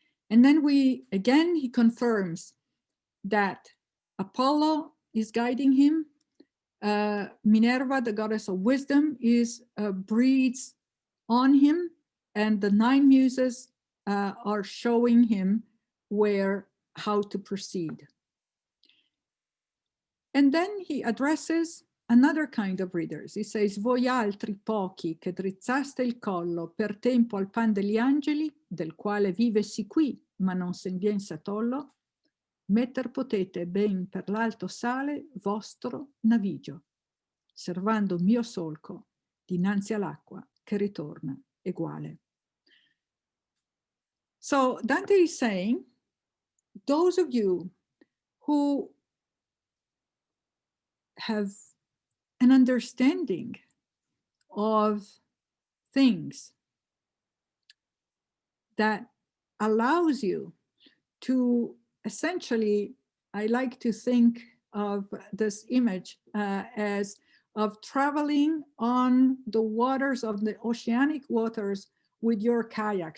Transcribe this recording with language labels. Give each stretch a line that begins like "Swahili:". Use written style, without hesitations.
English: And then he confirms that Apollo is guiding him. Minerva, the goddess of wisdom, breathes on him, and the 9 muses are showing him how to proceed. And then he addresses another kind of readers. He says,
Italian: voi altri pochi che drizzaste il collo per tempo al pan degli angeli, del quale vivesi qui, ma non sen bien satollo, metter potete ben per l'alto sale vostro navigio, servando mio solco dinanzi all'acqua che ritorna eguale.
English: So Dante is saying, those of you who have an understanding of things that allows you to essentially, I like to think of this image as of traveling on the waters of the oceanic waters with your kayak.